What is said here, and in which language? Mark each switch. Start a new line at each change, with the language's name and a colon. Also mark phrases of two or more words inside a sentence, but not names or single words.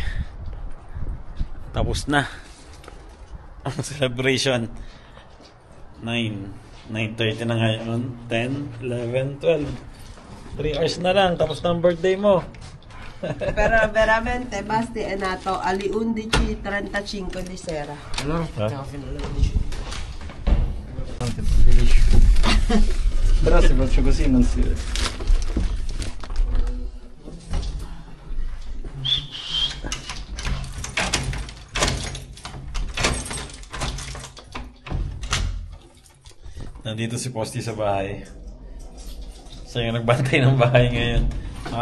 Filipino: Tapos na ang celebration. 9:30 na ngayon. 10, 11, 12. 3 hours na lang. Tapos na ang birthday mo.
Italian: Pero veramente, Basti, è nato alle 11:35 di sera. Allora? Però se faccio così non si vede.
Filipino: Nandito si Posty sa bahay. Siya yung nagbantay ng bahay ngayon.